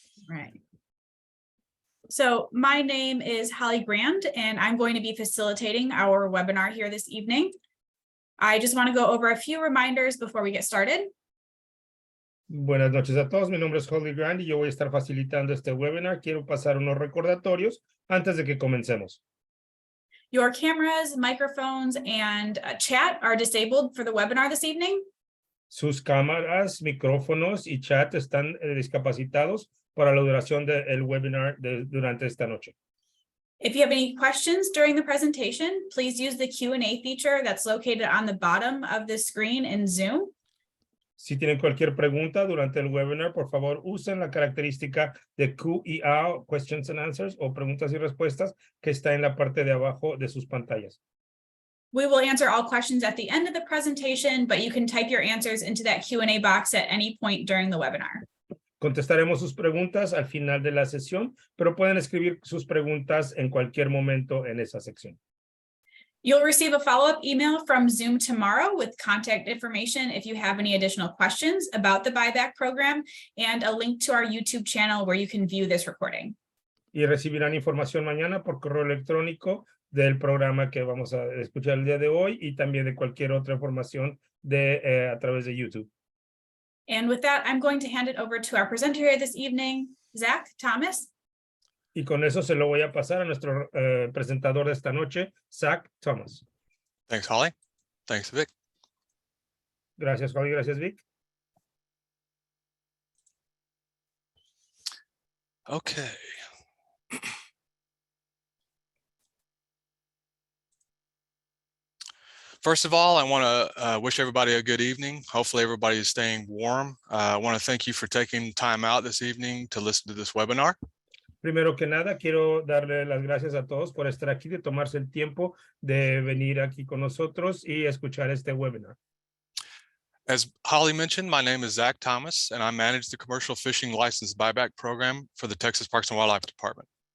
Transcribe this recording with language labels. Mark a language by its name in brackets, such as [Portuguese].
[English] Right. So my name is Holly Brand, and I'm going to be facilitating our webinar here this evening. I just want to go over a few reminders before we get started. [Spanish] Buenas noches a todos, mi nombre es Holly Grant y yo voy a estar facilitando este webinar. Quiero pasar unos recordatorios antes de que comencemos. [English] Your cameras, microphones, and chat are disabled for the webinar this evening. [Spanish] Sus cámaras, micrófonos y chat están discapacitados para la duración del webinar durante esta noche. [English] If you have any questions during the presentation, please use the Q&A feature that's located on the bottom of the screen in Zoom. [Spanish] Si tienen cualquier pregunta durante el webinar, por favor, usen la característica de Q&A, [English] Questions and Answers, [Spanish] o preguntas y respuestas, que está en la parte de abajo de sus pantallas. [English] We will answer all questions at the end of the presentation, but you can type your answers into that Q&A box at any point during the webinar. [Spanish] Contestaremos sus preguntas al final de la sesión, pero pueden escribir sus preguntas en cualquier momento en esa sección. [English] You'll receive a follow-up email from Zoom tomorrow with contact information if you have any additional questions about the buyback program and a link to our YouTube channel where you can view this recording. [Spanish] Y recibirán información mañana por correo electrónico del programa que vamos a escuchar el día de hoy y también de cualquier otra información a través de YouTube. [English] And with that, I'm going to hand it over to our presenter here this evening, Zach Thomas. [Spanish] Y con eso se lo voy a pasar a nuestro presentador de esta noche, Zach Thomas. [English] Thanks, Holly. Thanks, Vic. [Spanish] Gracias, Holly. Gracias, Vic. [English] Okay. First of all, I want to wish everybody a good evening. Hopefully everybody is staying warm. I want to thank you for taking time out this evening to listen to this webinar. [Spanish] Primero que nada, quiero darle las gracias a todos por estar aquí, de tomarse el tiempo de venir aquí con nosotros y escuchar este webinar. [English] As Holly mentioned, my name is Zach Thomas, and I manage the commercial fishing license buyback program for the Texas Parks and Wildlife Department.